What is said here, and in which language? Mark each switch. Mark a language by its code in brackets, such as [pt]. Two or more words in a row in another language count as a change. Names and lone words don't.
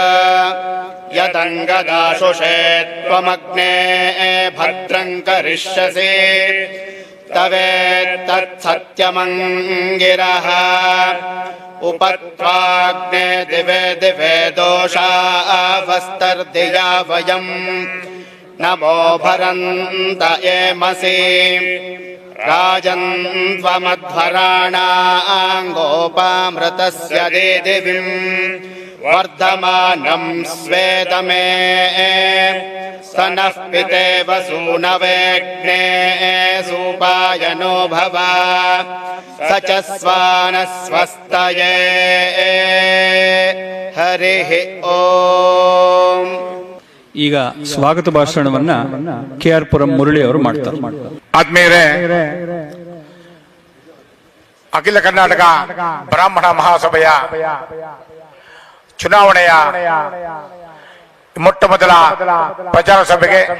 [sa] ಯದಂಗದಾಶುಷೇ ತ್ವಮಗ್ನೇ ಭದ್ರಂ ಕರಿಷ್ಯಸಿ ತವೇತ್ತತ್ಸತ್ಯಮಂಗಿರಃ ಉಪತ್ವಾಗ್ನೇ ದಿವೆ ದಿವೆ ದೋಷಾವಸ್ತರ್ದಿಯಾ ವಯಂ ನಮೋ ಭರಂತ ಏಮಸಿ ರಾಜನ್ ತ್ವಮಧ್ವರಾಣಾಂಗೋಪಾಮೃತಸ್ಯ ದೇದಿವಿಂ ವರ್ಧಮಾನಂ ಸ್ವೇದಮೇ ಸ್ತನಃ ಪಿತೇವ ಸೂನವೇಗ್ನೇ ಸೂಪಾಯನೋ ಭವ ಸ ಚ ಸ್ವಾನಸ್ವಸ್ತಯೇ ಹರಿಃ ಓಂ. [kn] ಈಗ ಸ್ವಾಗತ ಭಾಷಣವನ್ನ KR ಪುರಂ ಮುರಳಿ ಅವರು ಮಾಡ್ತಾರೆ. ಆದ್ಮೇಲೆ ಅಖಿಲ ಕರ್ನಾಟಕ ಬ್ರಾಹ್ಮಣ ಮಹಾಸಭೆಯ ಚುನಾವಣೆಯ ಮೊಟ್ಟ ಮೊದಲ ಪ್ರಚಾರ ಸಭೆಗೆ